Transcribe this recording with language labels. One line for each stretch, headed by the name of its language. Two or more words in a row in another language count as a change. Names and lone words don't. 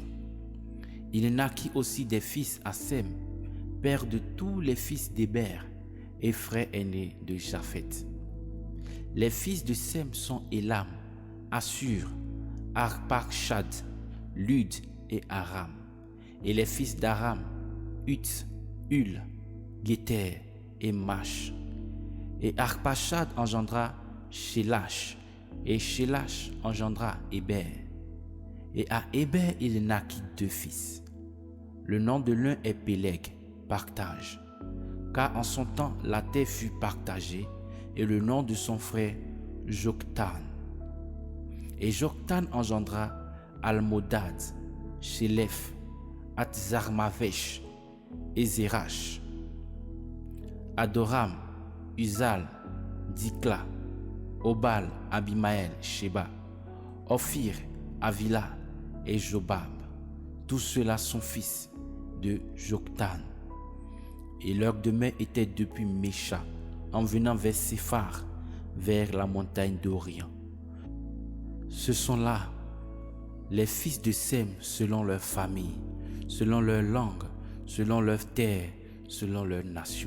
French: Il naquit aussi des fils à Sem, père de tous les fils d'Héber et frère aîné de Japheth. Les fils de Sem sont Élam, Assur, Arpachshad, Lud et Aram. Et les fils d'Aram, Uth, Hul, Géter et Mash. Et Arpachshad engendra Shélash, et Shélash engendra Héber. Et à Héber il naquit deux fils. Le nom de l'un est Péleg, partage, car en son temps la terre fut partagée, et le nom de son frère Joktan. Et Joktan engendra Almodad, Shélef, Atzarmavesh, et Zérash, Adoram, Uzal, Dikla, Obal, Abimaël, Sheba, Ophir, Avila et Jobab. Tous ceux-là sont fils de Joktan. Et leur demeure était depuis Mécha, en venant vers Séphar, vers la montagne d'Orient. Ce sont là les fils de Sem selon leur famille, selon leur langue, selon leur terre, selon leur nation.